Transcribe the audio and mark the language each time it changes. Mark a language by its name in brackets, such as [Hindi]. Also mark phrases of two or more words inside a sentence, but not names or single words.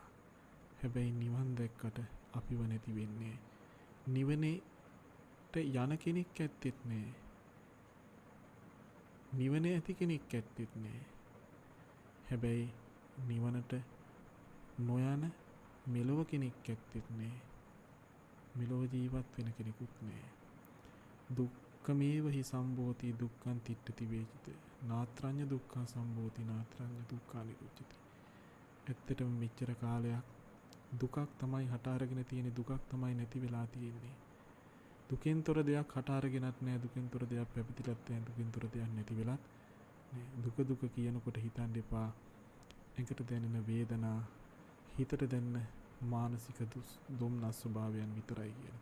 [Sinhala] හැබැයි නිවන් දැක්කට අපිව නැති වෙන්නේ නිවනේට යන කෙනෙක් ඇත්තෙත් නෑ. නිවනේ ඇති කෙනෙක් ඇත්තෙත් නෑ. හැබැයි නිවනට නොයන මෙලොව කෙනෙක් ඇත්තෙත් නෑ. මෙලොව ජීවත් වෙන කෙනෙකුත් නෑ. [Pali] දුක්ඛමේව හි සම්භෝති දුක්ඛං තිට්ඨති වේචිත. නාත්‍රඤ්ඤ දුක්ඛ සම්භෝති නාත්‍රඤ්ඤ දුක්ඛ නිරුච්චති. [Sinhala] ඇත්තටම මෙච්චර කාලයක් දුකක් තමයි හට අරගෙන තියෙන්නේ. දුකක් තමයි නැති වෙලා තියෙන්නේ. දුකෙන් තොර දෙයක් හට අරගෙනත් නෑ. දුකෙන් තොර දෙයක් පැවතිලත් නෑ. දුකෙන් තොර දෙයක් නැති වෙලත් නෑ. දුක දුක කියනකොට හිතන්න එපා එකට දැනෙන වේදනා, හිතට දැනෙන මානසික දුම්නස් ස්වභාවයන් විතරයි කියන.